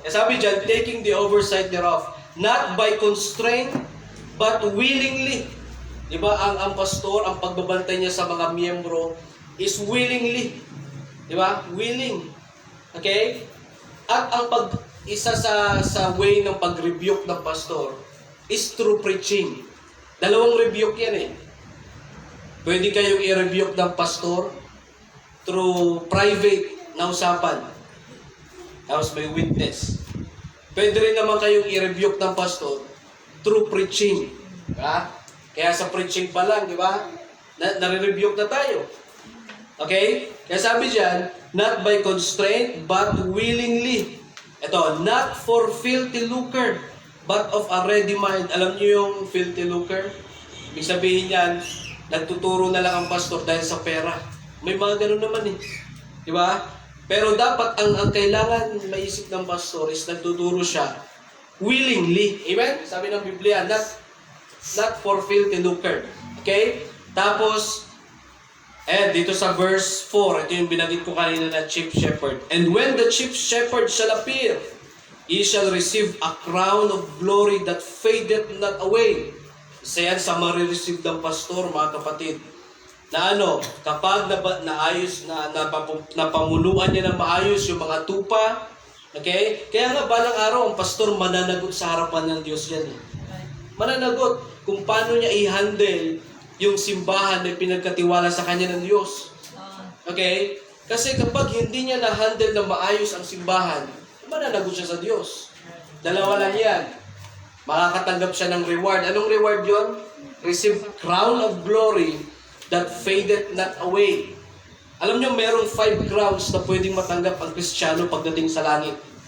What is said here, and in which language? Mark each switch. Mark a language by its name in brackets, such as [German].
[Filipino] E sabi dyan, [English] taking the oversight thereof, not by constraint, but willingly. [Filipino] Diba, ang pastor, ang pagbabantay niya sa mga miyembro is willingly. Diba? Willing. Okay? At ang isa sa way ng pag-rebuke ng pastor is through preaching. Dalawang rebuke yan Pwede kayong i-rebuke ng pastor through private na usapan. Tapos may witness. Pwede rin naman kayong i-rebuke ng pastor [English] through preaching. [Filipino] Diba? Kaya sa preaching pa lang, di ba? Nare-rebuke na tayo. Okay? Kaya sabi dyan, [English] not by constraint, but willingly. [Filipino] Ito, [English] not for filthy lucre, but of a ready mind. [Filipino] Alam niyo yung filthy lucre? Ibig sabihin yan, nagtuturo na lang ang pastor dahil sa pera. May mga ganun naman Di ba? Pero dapat ang kailangan maisip ng pastor is nagtuturo siya willingly. Amen? Sabi ng Biblia, [English] not for filthy lucre. [Filipino] Okay? Tapos, dito sa verse 4, ito yung binanggit ko kanina na chief shepherd. [English] And when the chief shepherd shall appear, he shall receive a crown of glory that fadeth not away. [Filipino] Isa yan sa marireceive ng pastor, mga kapatid. Na kapag naayos, napamunuan niya ng maayos yung mga tupa, Okay? Kaya nga balang araw, ang pastor mananagot sa harapan ng Diyos yan. Mananagot kung paano niya i-handle yung simbahan na pinagkatiwala sa kanya ng Diyos. Okay? Kasi kapag hindi niya na-handle na maayos ang simbahan, mananagot siya sa Diyos. Dalawa lang yan. Makakatanggap siya ng reward. Anong reward yon? [English] Receive crown of glory that fadeth not away. [Filipino] Alam niyo, merong 5 crowns na pwedeng matanggap ang Kristiyano pagdating sa langit.